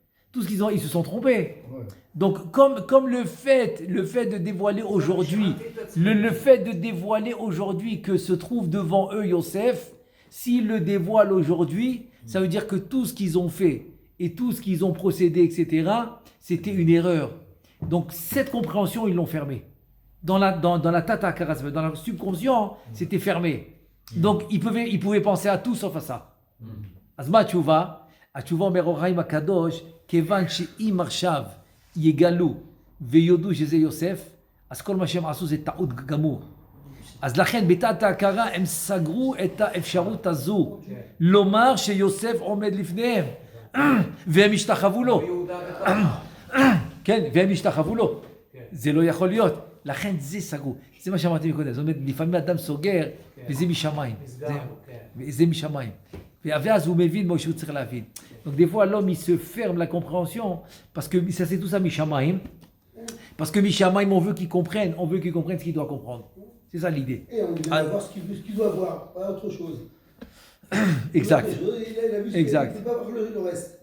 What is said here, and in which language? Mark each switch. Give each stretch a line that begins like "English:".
French: Tout ce qu'ils ont, ils se sont trompés. Donc, comme le fait de dévoiler aujourd'hui, le fait de dévoiler aujourd'hui que se trouve devant eux Yosef, s'ils le dévoilent aujourd'hui, ça veut dire que tout ce qu'ils ont fait et tout ce qu'ils ont procédé, etc., c'était une erreur. Donc, cette compréhension, ils l'ont fermée. Dans la
Hebrew: tata karas,
French: dans le subconscient, c'était fermé. Donc, ils pouvaient penser à tout sauf à ça.
Hebrew: Azma tchouva, אומר אוריים הקדוש, כיוון שאם עכשיו יגלו ויודו שזה יוסף, אז כל מה שהם עשו זה טעות גמור. אז לכן בתת ההכרה הם סגרו את האפשרות הזו, לומר שיוסף עומד לפניהם, והם השתחוו לו. כן, והם השתחוו לו. זה לא יכול להיות. לכן זה סגרו. זה מה שאמרתי מקודם. זאת אומרת, לפעמים אדם סוגר, וזה משמיים. זה משמיים. ואז הוא מבין מה שהוא צריך להבין.
French: Donc des fois l'homme il se ferme la compréhension parce que ça c'est tout ça Mishamaim. Parce que Mishamaim on veut qu'il comprenne ce qu'il doit comprendre. C'est ça l'idée. Et on doit voir ce qu'il doit voir, pas autre chose. Exact. Il a vu exact. Il ne peut pas voir le reste.